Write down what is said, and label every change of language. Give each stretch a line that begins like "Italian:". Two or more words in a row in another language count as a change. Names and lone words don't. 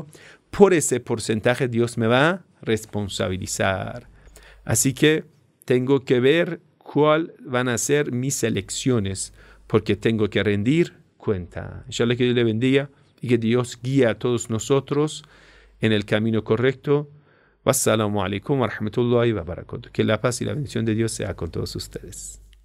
Spanish: Por ese porcentaje Dios me va a responsabilizar. Así que tengo que ver cuáles van a ser mis elecciones, porque tengo que rendir cuenta. Inshallah, que Dios le bendiga y que Dios guíe a todos nosotros en el camino correcto.
Arabic: والسلام عليكم ورحمة الله وبركاته.
Spanish: Que la paz y la bendición de Dios sea con todos ustedes.